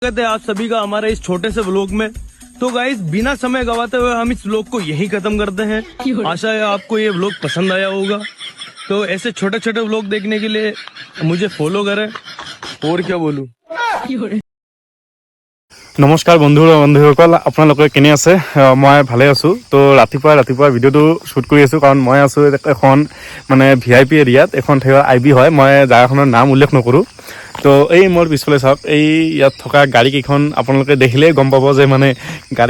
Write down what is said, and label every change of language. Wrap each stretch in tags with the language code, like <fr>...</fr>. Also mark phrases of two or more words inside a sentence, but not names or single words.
<hi>कहते हैं आप सभी का हमारे इस छोटे से व्लॉग में। तो गाइस बिना समय गवाते हुए हम इस व्लॉग को यहीं खत्म करते हैं। आशा है आपको ये व्लॉग पसंद आया होगा। तो ऐसे छोटे छोटे व्लॉग देखने के लिए मुझे फॉलो करें। और क्या बोलूं।</hi> <as>नमस्कार बंधुসকল আপোনালোকে কেনে আছে মই ভালে আছো তো ৰাতিপুৱা ভিডিওটো শুট কৰি আছো কাৰণ মই আছো এখন মানে ভিআইপি এৰিয়াত এখন ঠেৱা আইবি হয় মই জাগাখনৰ নাম উল্লেখ নকৰো তো এই মোৰ পিছফালে চাওক এই ইয়াত থকা গাড়ী কেইখন আপোনালোকে দেখিলেই গম পাব যে মানে গাড়ী</as>